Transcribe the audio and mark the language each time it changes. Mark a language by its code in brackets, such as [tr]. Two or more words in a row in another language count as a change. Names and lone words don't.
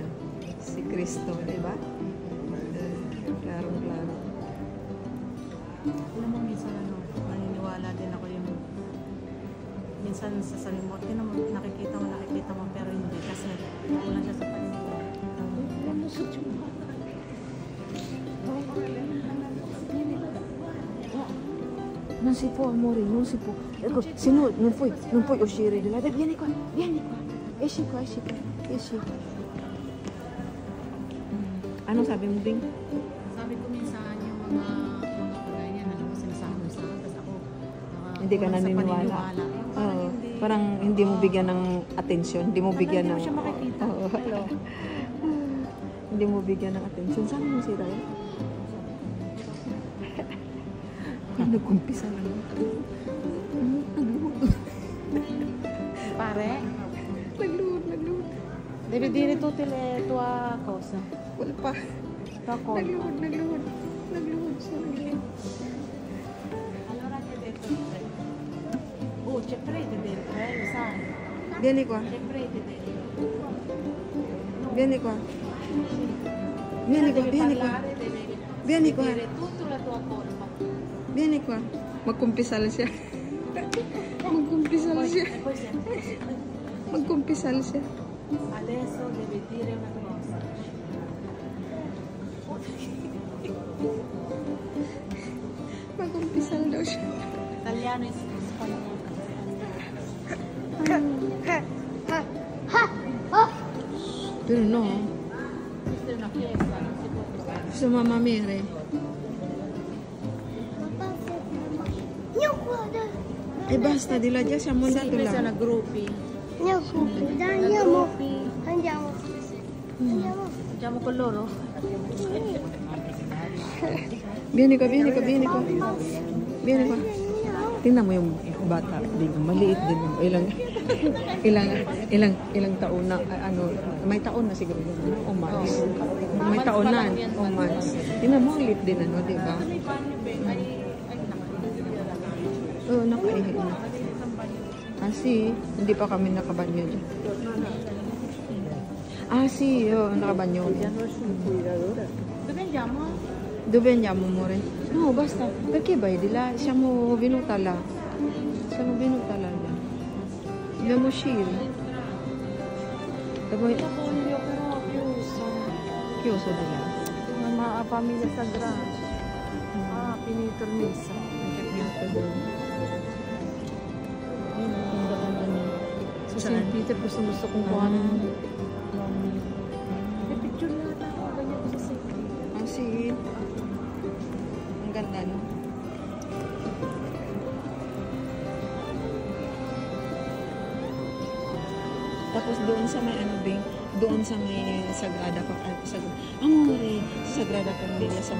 [tl] Si Cristo, diba? Klarong-klaro. Alam mo, minsan naniniwala din ako yung minsan sa salimot, nakikita mo, pero hindi kasi wala siya sa paniniwala. [it] Non si può, amore, non si può. Ecco, se no non puoi uscire di là. Dai, vieni qua. Esci qua. [tl] Ano sabi mo, Bing? Sabi ko minsan yung mga ganyan, alam mo, sinasabi sa akin, tapos ako Hindi ka kulang sa naniniwala. paniniwala. Oo. Parang hindi mo bigyan ng atensyon. Hindi mo bigyan Hindi ng... mo siya makikita. Oo. Hello. Hindi mo bigyan ng atensyon. Saan mo si Ryan? Nagkumpisa na lang. Pare, Nagluhod. [it] devi dire tutte le tue cose. [tl] Wala pa. [it] Tua colpa. [tl] Nagluhod siya. [it] Allora ti ho detto, oh, c'è freddo dentro, lo sai? Vieni qua. C'è freddo dentro. Vieni qua. Vieni qua. Dire tutta la tua colpa. Vieni qua. [tl] Magkumpisal siya. [it] E poi sempre così. [tl] Magkumpisal siya. [it] Adesso devi dire una cosa. [tl] Magkumpisal daw siya. [it] Italiano e spagnolo. Pero no. Questa è una fiesta, non si può trovare. [tl] Sa Mama Mary. [it] Io guarda. Eh basta, di là già siamo andati Questi là. sono gruppi. Io dai, andiamo. Andiamo. Andiamo con loro? Vieni qua. Vieni qua. [tl] Tingnan mo yung bata, maliit din. Ilang taon na, may taon na siguro yun, o months. May taon na, o months. Tingnan mo, liit din, di ba? Oo, nakaihi na. Kasi, hindi pa kami nakabanyo dyan. Nakabanyo. [it] Dove andiamo? Dove andiamo, amore? No, basta. Perché vai di là? Siamo venuta là. Dobbiamo uscire. Poi... Io voglio però Chiuso di là. una famiglia sagrada. Ah, finito il messa. [tl] So, si Peter gusto kong kuhanin. May picture na ako. Ganyan ko sa Sige. Ang ganda, no? Tapos doon sa may doon sa may Sagrada Amore, Sagrada Familia sa